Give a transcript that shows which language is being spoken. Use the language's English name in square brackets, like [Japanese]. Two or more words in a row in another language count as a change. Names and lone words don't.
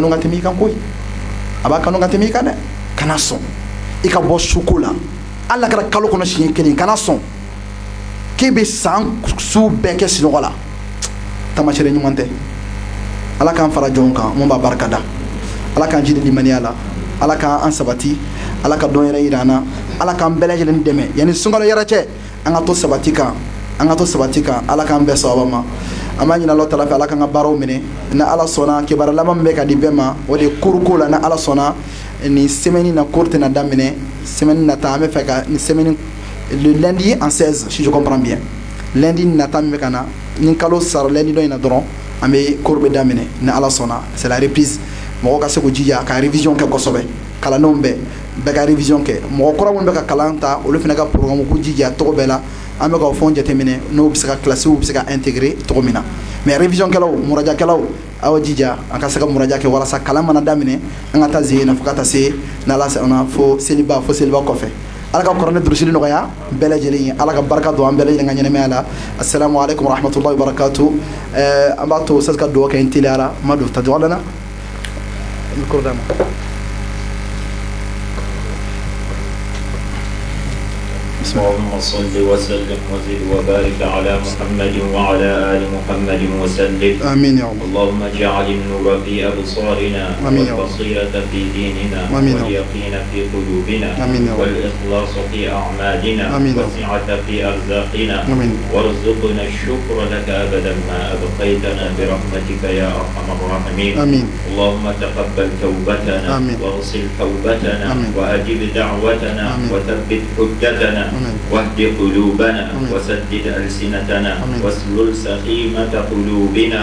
[Bambara] kanu ka tɛmɛ i kan koyi a b'a kanu ka tɛmɛ i kan dɛ kana sɔn i ka bɔ suko la ala kɛra kalo kɔnɔ siɲɛ kelen kana sɔn k'e bɛ san su bɛɛ kɛ sinɔgɔ la tamasɛrɛ ɲuman tɛ ala k'an fara jɔn kan mun b'a barika da ala k'an jidi limaniya la ala k'an sabati ala ka dɔn yɛrɛ yira an na ala k'an bɛɛ lajɛlen dɛmɛ yanni sunkalo yɛrɛ cɛ an ka to sabati kan ala k'an bɛɛ sababa ma an b'a ɲini Alahu taala fɛ ala k'an ka baaraw minɛ ni ala sɔnna kibaruya laban min bɛ ka di bɛɛ ma o de ye koruko la ni ala sɔnna nin semaine na cours tɛna daminɛ semaine nata an bɛ fɛ ka nin [French] semaine le lundi en 16 si je comprends bien lundi [Bambara] nata min bɛ ka na ni kalo sara lundi dɔ in na dɔrɔn an bɛ cours bɛ daminɛ ni ala sɔnna [French] c'est la [Bambara] reprise mɔgɔw ka se k'u jija ka révision kɛ kosɛbɛ kalandenw bɛɛ ka révision kɛ mɔgɔ kura minnu bɛ ka kalan ta olu fana ka programme k'u jija tɔgɔ bɛɛ la an bɛ k'o fɛnw jateminɛ n'o bɛ se ka classiw bɛ se ka intégrer cogo min na mais révision kɛlaw murajakɛlaw aw jija an ka se ka muraja kɛ walasa kalan mana daminɛ an ka taa zen na fo ka taa se n'ala sɔnna fo seliba kɔfɛ ala ka kuranɛ durusili nɔgɔya bɛɛ lajɛlen ye ala ka barika don an bɛɛ lajɛlen ka ɲɛnɛmaya la [Arabic] السلام عليكم ورحمة الله وبركاته [Bambara] an b'a to sase ka dugawu kɛ n teliyara ma don ta dɔgɔ lana micro d'a ma [Arabic] اللهم صل وسلم وزد وبارك على محمد وعلى آل محمد وسلم آمين يا الله اللهم اجعل النور في أبصارنا والبصيرة في ديننا واليقين في قلوبنا والإخلاص في أعمالنا والسعة في أرزاقنا وارزقنا الشكر لك أبدا ما أبقيتنا برحمتك يا أرحم الراحمين اللهم تقبل توبتنا واغسل توبتنا وأجب دعوتنا وثبت حجتنا واهد قلوبنا وسدد ألسنتنا واسلل سخيمة قلوبنا.